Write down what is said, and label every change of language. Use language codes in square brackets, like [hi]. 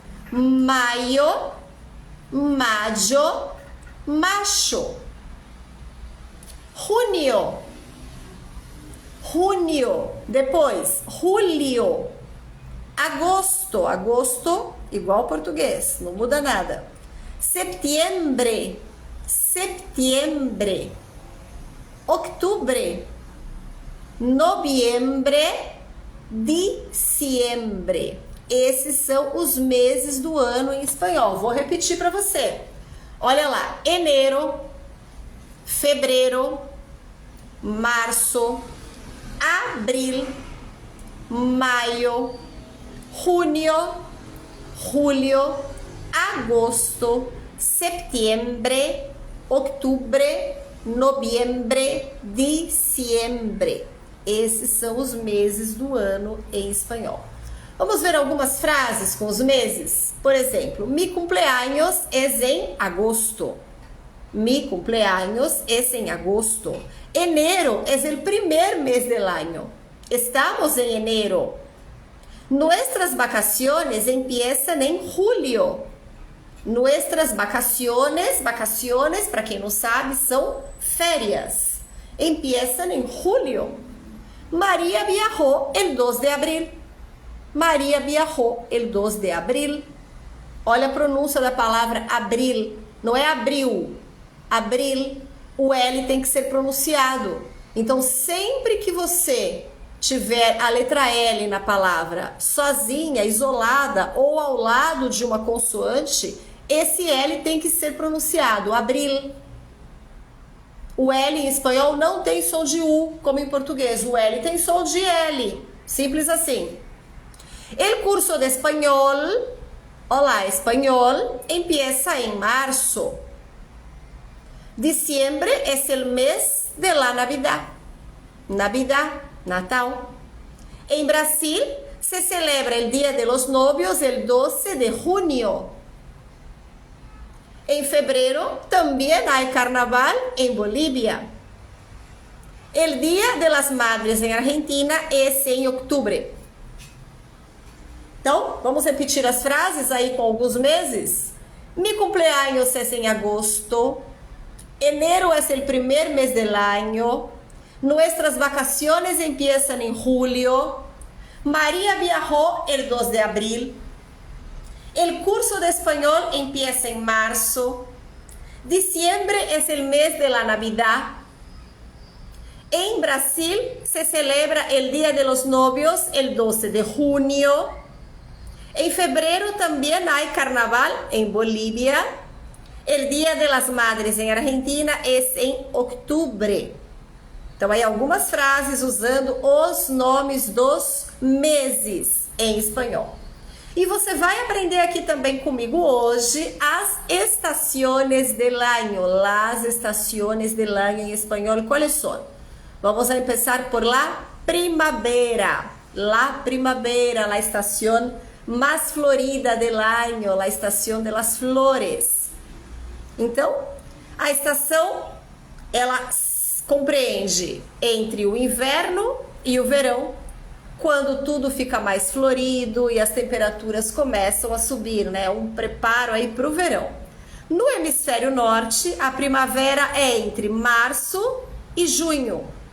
[es] Maio, mayo, macho. Junio. Junio. [pt] Depois, julio. Agosto. Agosto, igual português, não muda nada. Septiembre. [es] septiembre, octubre, noviembre, diciembre. [pt] Esses são os meses do ano em espanhol. Vou repetir para você. [es] Olha lá, enero, fevereiro, março, abril, maio, junio, julio, agosto, septiembre, outubro, noviembre, diciembre. [pt] Esses são os meses do ano em espanhol. Vamos ver algumas frases com os meses? Por exemplo, [es] mi cumpleaños es en agosto. Mi cumpleaños es en agosto. Enero es el primer mes del año. Estamos en enero. Nuestras vacaciones empiezan en julio. Nuestras vacaciones, [pt] para quem não sabe, são férias. [es] Empiezan en julio. María viajó el 2 de abril. Maria viajou el 2 de abril. [pt] Olha a pronúncia da palavra abril. Não é abril. Abril, o L tem que ser pronunciado. Então, sempre que você tiver a letra L na palavra sozinha, isolada ou ao lado de uma consoante, esse L tem que ser pronunciado. Abril. O L em espanhol não tem som de U, como em português. O L tem som de L. Simples assim. [es] El curso de español, hola, español, empieza en marzo. Diciembre es el mes de la Navidad. Navidad, Natal. En Brasil se celebra el Día de los Novios el 12 de junio. En febrero también hay carnaval en Bolivia. El Día de las Madres en Argentina es en octubre. [pt] Então, vamos repetir as frases aí com alguns meses. [es] Mi cumpleaños es en agosto. Enero es el primer mes del año. Nuestras vacaciones empiezan en julio. María viajó el 2 de abril. El curso de español empieza en marzo. Diciembre es el mes de la Navidad. En Brasil se celebra el Día de los Novios el 12 de junio. En febrero también hay carnaval en Bolivia. El Día de las Madres en Argentina es en octubre. [pt] Então, aí algumas frases usando os nomes dos meses em espanhol. E você vai aprender aqui também comigo hoje as [es] estaciones del año. Las estaciones del año en español, ¿cuáles son? Vamos a empezar por la primavera. La primavera, la estación más florida del año, la estación de las flores. [pt] Então, a estação, ela compreende entre o inverno e o verão, quando tudo fica mais florido e as temperaturas começam a subir, né? Um preparo aí para o verão. No hemisfério norte, a primavera é entre março e junho.